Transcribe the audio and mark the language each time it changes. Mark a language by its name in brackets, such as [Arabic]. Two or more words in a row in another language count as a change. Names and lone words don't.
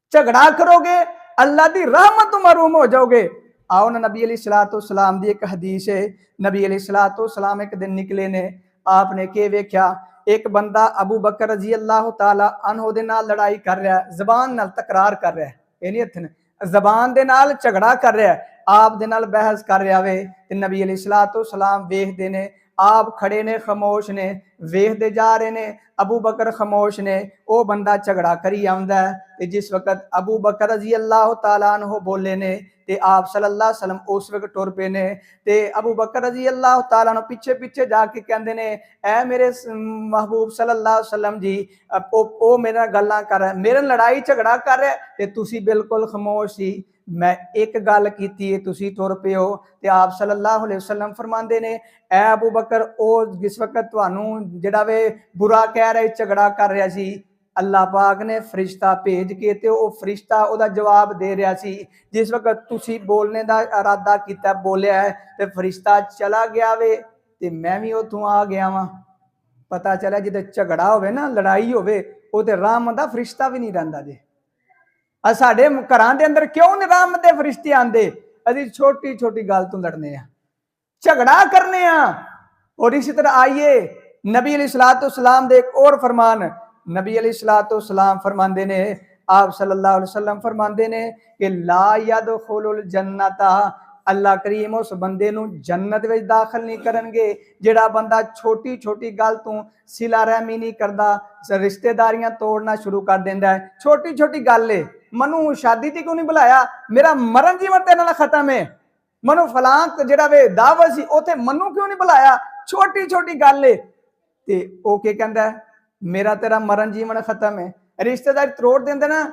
[Urdu] جھگڑا کروگے اللہ کی رحمت تو محروم ہو جاؤگے. [Punjabi] آؤ نا، نبی علیہ السلام دی اک حدیث ہے، نبی علیہ السلام اک دن نکلے نے، آپ نے کے ویکھیا اک بندہ ابو بکر [Arabic] رضي الله تعالى عنه [Punjabi] دے نال لڑائی کر رہا ہے، زبان نال تکرار کر رہا ہے، ایہ نہیں ہتھ نے، زبان دے نال جھگڑا کر رہا ہے، آپ دے نال بحث کر رہا وے، تے نبی علیہ السلام ویکھدے نے، آپ کھڑے نے خاموش نے، ویکھدے جا رہے نے، ابو بکر خاموش نے، او بندہ جھگڑا کری آندا ہے، تے جس ویلے ابو بکر [Arabic] رضي الله تعالى عنه [Punjabi] بولے نے تے آپ [Arabic] صلى الله عليه وسلم [Punjabi] اس وقت ٹر پئے نے، تے ابو بکر [Arabic] رضي الله تعالى عنه [Punjabi] پچھے پچھے جا کے کہندے نے، اے میرے محبوب [Arabic] صلى الله عليه وسلم [Punjabi] جی، او میرے نال گلاں کر رہا ہے، میرے نال لڑائی جھگڑا کر رہا ہے تے تسیں بالکل خاموش سی، میں اک گل کیتی ہے تسیں ٹر پئے ہو. تے آپ [Arabic] صلى الله عليه وسلم [Punjabi] فرماندے نے، اے ابو بکر او جس وقت تہانوں جیہڑا وے برا کہہ رہا جھگڑا کر رہا سی، اللہ پاک نے فرشتہ بھیج کے تے او فرشتہ اوہدا جواب دے رہا سی، جس وقت تسیں بولن دا ارادہ کیتا بولیا ہے تے فرشتہ چلا گیا وے تے میں وی اوتھوں آ گیا واں. پتہ چلا جتھے جھگڑا ہووے نا، لڑائی ہووے، اوتھے رحمت دا فرشتہ وی نہیں رہندا جے. ساڈے گھراں دے اندر کیوں نہیں رحمت دے فرشتے آندے? اسیں چھوٹی چھوٹی گل توں لڑنے آں، جھگڑا کرنے آں. [Urdu] اور اسی طرح آئیے [Punjabi] نبی علیہ السلام دے اک ہور فرمان، نبی علیہ السلام فرماندے نے، آپ [Arabic] صلى الله عليه وسلم [Punjabi] فرماندے نے کہ [Arabic] لا يدخل الجنة, [Punjabi] اللہ کریم اس بندے نوں جنت وچ داخل نہیں کرن گے جیہڑا بندہ چھوٹی چھوٹی گل توں صلہ رحمی نہیں کردا، رشتہ داریاں توڑنا شروع کر دیندا ہے. چھوٹی چھوٹی گل ہے، مینوں شادی تے کیوں نہیں بلایا، میرا مرن جیون تیرے نال ختم ہے، مینوں فلاں جیہڑی وے دعوت سی اوتھے مینوں کیوں نہیں بلایا، چھوٹی چھوٹی گل ہے تے او کی کہندا ہے میرا تیرا مرن جیون ختم ہے، رشتہ داری توڑ دیندے نا.